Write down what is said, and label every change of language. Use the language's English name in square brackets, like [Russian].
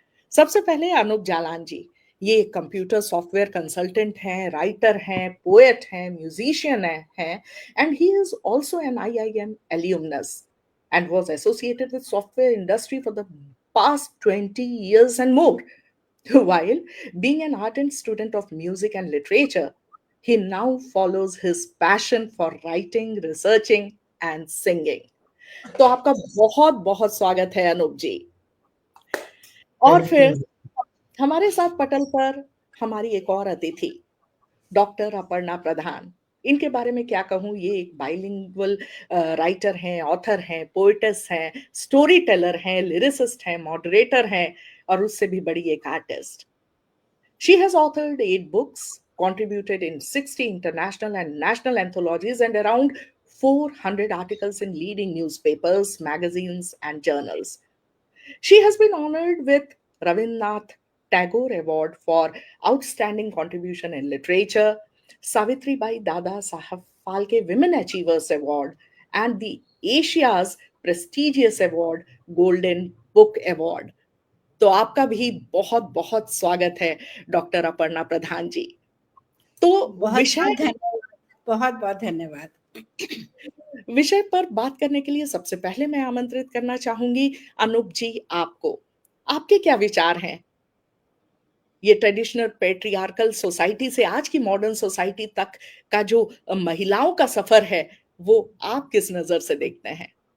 [Hindi] सबसे पहले अनूप जालान जी, ये कंप्यूटर सॉफ्टवेयर कंसल्टेंट हैं, राइटर हैं, पोएट हैं, म्यूजिशियन हैं [English] And he is also an IIM alumnus and was associated with software industry for the past 20 years and more. While being an ardent student of music and literature, he now follows his passion for writing, researching and singing. [Hindi] तो आपका बहुत बहुत स्वागत है अनूप जी। और फिर हमारे साथ पटल पर हमारी एक और अतिथि डॉक्टर अपर्णा प्रधान। इनके बारे में क्या कहूँ, ये एक बाइलिंगुअल राइटर हैं, ऑथर हैं, पोएटेस हैं, स्टोरी टेलर हैं, लिरिसिस्ट हैं, मॉडरेटर हैं और उससे भी बड़ी एक artist. [English] She has authored 8 books, contributed in 60 international and national anthologies, and around 400 articles in leading newspapers, magazines, and journals. She has been honored with Rabindranath Tagore Award for Outstanding Contribution in Literature, Savitribai Dada Saheb Phalke Women Achievers Award, and the Asia's prestigious award, Golden Book Award. [Hindi] तो आपका भी बहुत बहुत स्वागत है doctor Aparna प्रधान जी। तो विषय बहुत बहुत धन्यवाद। विषय पर बात करने के लिए सबसे पहले मैं आमंत्रित करना चाहूंगी अनूप जी आपको। आपके क्या विचार हैं ये ट्रेडिशनल पेट्रियार्कल सोसाइटी से आज की मॉडर्न सोसाइटी तक का जो महिलाओं का सफर है, वो आप किस नजर से देखते हैं?